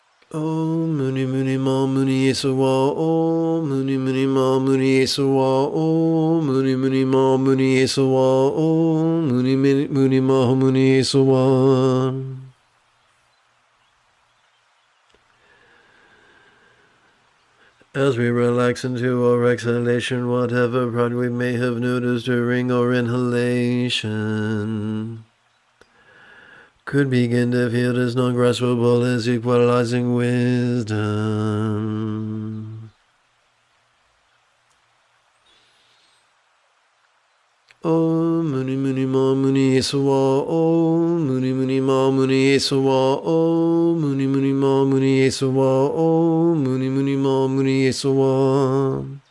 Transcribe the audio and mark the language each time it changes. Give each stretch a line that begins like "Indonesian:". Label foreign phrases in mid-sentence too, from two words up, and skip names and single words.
Sanskrit: Om Muni Muni Ma Muni Yesuwa. Om Muni Muni Ma Muni Yesuwa. Om Muni Muni Ma Muni Yesuwa. Om Muni Muni Ma Muni Yesuwa.
English: As we relax into our exhalation, whatever pride we may have noticed during our inhalation could begin to feel as non-graspable as equalizing wisdom.
Sanskrit: Om Muni Muni Ma Muni Yesuwa. Om Muni Muni Ma Muni Yesuwa. Om Muni Muni Ma Muni Yesuwa. Om Muni Muni Ma Muni Yesuwa.